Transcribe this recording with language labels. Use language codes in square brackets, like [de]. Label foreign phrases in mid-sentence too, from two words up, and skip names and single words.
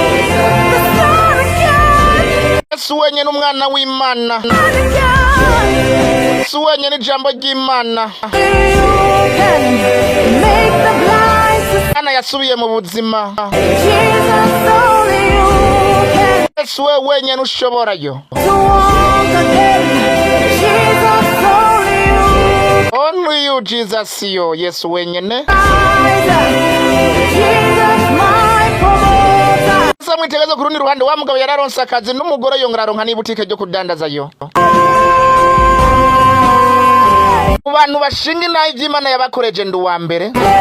[rn] Yesu wenyene umwana w'Imana. Yesu wenyene ijambo ry'Imana. Ana yasubiye mu buzima. Yesu we wenyene ushoborayo. [en] Only you Jesus yo. [rn] Yesu wenyene. Mwitegezo kurundi ruhande wa mugabo yararonse akazi n'umugore yongera aronka n'ibutike ryo kudandaza yo. Abantu bashinga nayo ivy'Imana yabakoreje ndu wa mbere.